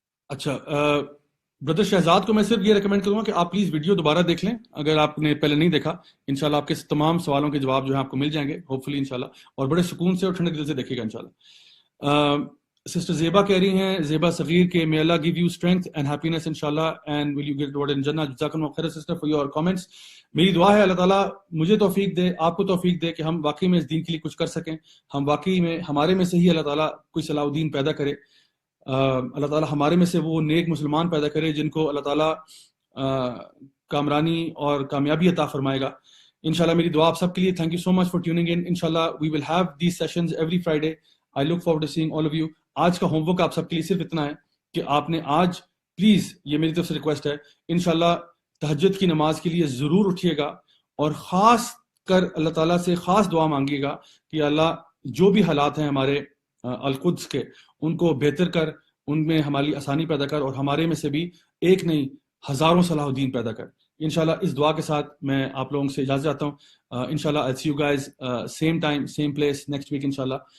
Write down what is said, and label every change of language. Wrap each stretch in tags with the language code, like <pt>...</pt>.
<ur>اچھا, بردر شہزاد کو میں صرف یہ ریکمینڈ کروں گا کہ آپ پلیز ویڈیو دوبارہ دیکھ لیں اگر آپ نے پہلے نہیں دیکھا. انشاءاللہ آپ کے تمام سوالوں کے جواب جو ہیں آپ کو مل جائیں گے ہوپ فلی انشاءاللہ, اور بڑے سکون سے اور ٹھنڈے دل سے دیکھیے گا انشاءاللہ. سسٹر زیبا کہہ رہی ہیں, زیبا صغیر, کہ</ur> <en>may Allah give you strength and happiness inshallah and will you get rewarded in Jannah.</en> <ur>جزاکم اللہ خیر سسٹر</ur> <en>for your comments.</en> <ur>میری دعا ہے اللہ تعالیٰ مجھے توفیق دے, آپ کو توفیق دے کہ ہم واقعی میں اس دین کے لیے کچھ کر سکیں. ہم واقعی میں, ہمارے میں سے ہی اللہ تعالیٰ کوئی صلاح الدین پیدا کرے. اللہ تعالیٰ ہمارے میں سے وہ نیک مسلمان پیدا کرے جن کو اللہ تعالیٰ کامرانی اور کامیابی عطا فرمائے گا انشاءاللہ. میری دعا آپ سب کے لیے.</ur> <en>Thank you so much for tuning in. انشاءاللہ we will have these sessions every Friday. I look forward to seeing all of you.</en> <ur>آج کا ہوم ورک آپ سب کے لیے صرف اتنا ہے کہ آپ نے آج پلیز, یہ میری طرف سے ریکویسٹ ہے, انشاءاللہ تہجد کی نماز کے لیے ضرور اٹھیے گا اور خاص کر اللہ تعالیٰ سے خاص دعا مانگیے گا کہ اللہ جو بھی حالات ہیں ہمارے القدس کے, ان کو بہتر کر, ان میں ہماری آسانی پیدا کر, اور ہمارے میں سے بھی ایک نہیں ہزاروں صلاح الدین پیدا کر. انشاءاللہ اس دعا کے ساتھ میں آپ لوگوں سے اجازت چاہتا ہوں.</ur> <en>انشاءاللہ I'll see you guys same time same place next week انشاءاللہ.</en>